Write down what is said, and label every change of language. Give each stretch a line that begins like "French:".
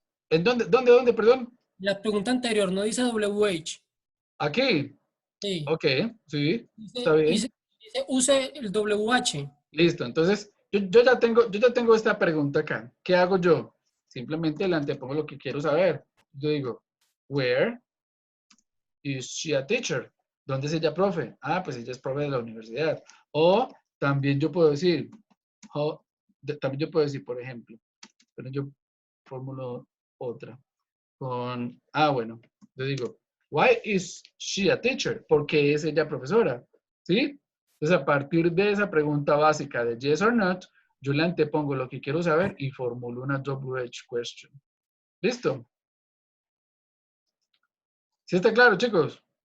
Spanish: ¿En dónde, perdón? La pregunta anterior no dice WH. Aquí. Sí. Ok, sí, está Dice, bien. use el WH. Listo, entonces yo ya tengo esta pregunta acá. ¿Qué hago yo? Simplemente le antepongo lo que quiero saber. Yo digo,
English: where is she a teacher?
Spanish: ¿Dónde es ella profe? Ah, pues ella es profe de la universidad. O también yo puedo decir, también yo puedo decir, por ejemplo, pero yo formulo otra. Bueno, yo digo,
English: why is she a teacher?
Spanish: ¿Por qué es ella profesora? ¿Sí? Entonces, a partir de esa pregunta básica de
English: yes or not,
Spanish: yo le antepongo lo que quiero saber y formulo una WH question. ¿Listo? ¿Sí está claro, chicos?